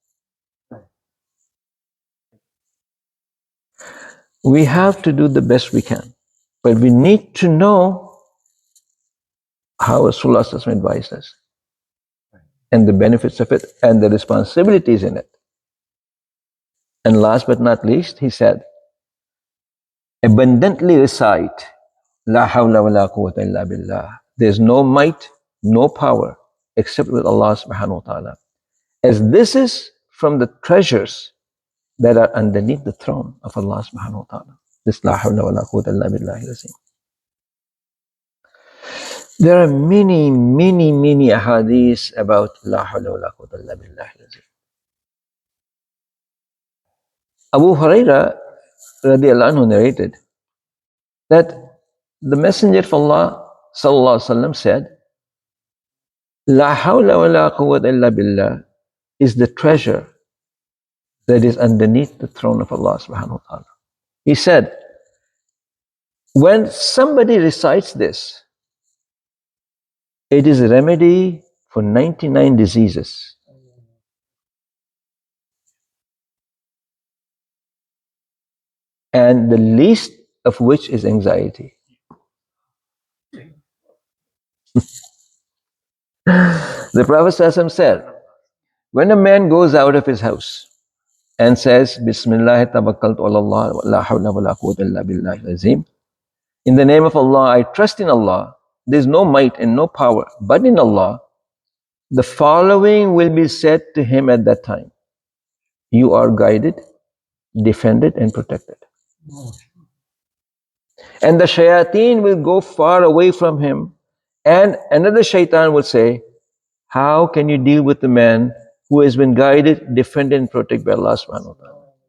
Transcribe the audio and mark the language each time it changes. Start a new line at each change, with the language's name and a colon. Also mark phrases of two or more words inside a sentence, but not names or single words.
English: We have to do the best we can, but we need to know how Rasulullah advised us and the benefits of it and the responsibilities in it. And last but not least, he said, abundantly recite,
Arabic: لا حول ولا قوة إلا بالله.
English: There's no might, no power except with Allah
Arabic: سبحانه وتعالى.
English: As this is from the treasures that are underneath the throne of Allah
Arabic: سبحانه وتعالى. This لا حول ولا قوة إلا بالله العظيم.
English: There are many, many, many ahadith about
Arabic: لا حول ولا قوة إلا بالله العظيم.
English: Abu Huraira
Arabic: رضي الله عنه
English: narrated that the Messenger of Allah
Arabic: صلى الله عليه وسلم
English: said,
Arabic: لا حول ولا قوة إلا بالله
English: is the treasure that is underneath the throne of Allah
Arabic: سبحانه وتعالى.
English: He said, when somebody recites this, it is a remedy for 99 diseases. And the least of which is anxiety. The Prophet ﷺ said, when a man goes out of his house and says,
Arabic: بسم الله توكلت على الله ولا حول ولا قوة إلا بالله العظيم,
English: in the name of Allah, I trust in Allah, there is no might and no power but in Allah, the following will be said to him at that time. You are guided, defended and protected. And the shayateen will go far away from him, and another shaitan will say, how can you deal with the man who has been guided, defended and protected by Allah
Arabic: سبحانه وتعالى?